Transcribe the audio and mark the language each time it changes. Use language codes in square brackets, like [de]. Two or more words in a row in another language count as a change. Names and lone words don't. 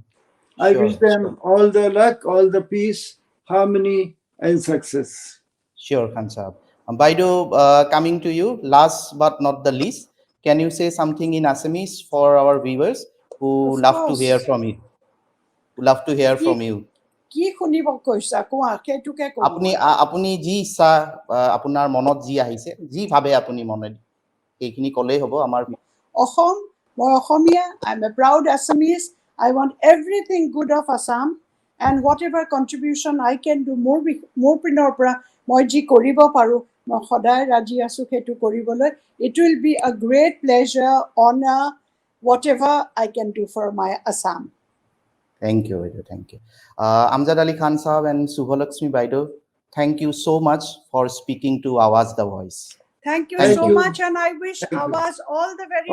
[en] I wish them all the luck, all the peace, harmony, and success. Sure, Khan Sahab. Baido, coming to you, last but not the least, can you say something in Assamese for our viewers who Of love to course. hear from you? Who love to hear from you. [as] কি শুনিব কৈছা কোৱা কেইটুকে কম আপুনি যি ইচ্ছা আপোনাৰ মনত যি আহিছে যি ভাবে আপুনি মনে এইখিনি কলেই হ'ব আমাৰ অসম মই অসমীয়া [en] I am a proud Assamese. I want everything good of Assam and whatever contribution I can do [as] মোৰ পিনৰ পৰা মই যি কৰিব পাৰো মই সদায় ৰাজি আছো সেইটো কৰিবলৈ. [en] It will be a great pleasure, honor, whatever I can do for my Assam. Thank you, Baido. Thank you. Amjad Ali Khan Sahab and Subhalakshmi Baido, thank you so much for speaking to Awaz-The Voice. Thank you so much, and I wish Awaz all the very